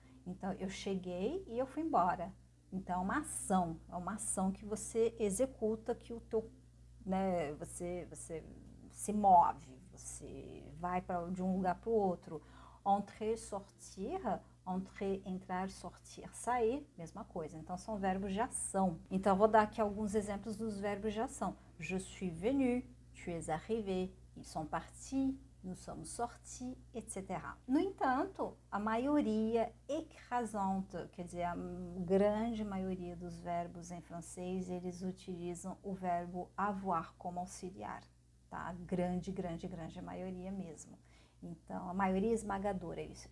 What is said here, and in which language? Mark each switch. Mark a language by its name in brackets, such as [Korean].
[Portuguese] Então, eu cheguei e eu fui embora. Então, é uma ação que você executa, que o teu, né, você se move, você vai de um lugar para o outro. Entrer, sortir, entrer, entrar, sortir, sair, mesma coisa. Então, são verbos de ação. Então, eu vou dar aqui alguns exemplos dos verbos de ação. [French] Je suis venu, tu es arrivé, ils sont partis, nous sommes sortis, etc. [Portuguese] No entanto, a maioria écrasante, quer dizer, a grande maioria dos verbos em francês, eles utilizam o verbo avoir como auxiliar, tá? Grande maioria mesmo. Então, a maioria esmagadora, é isso.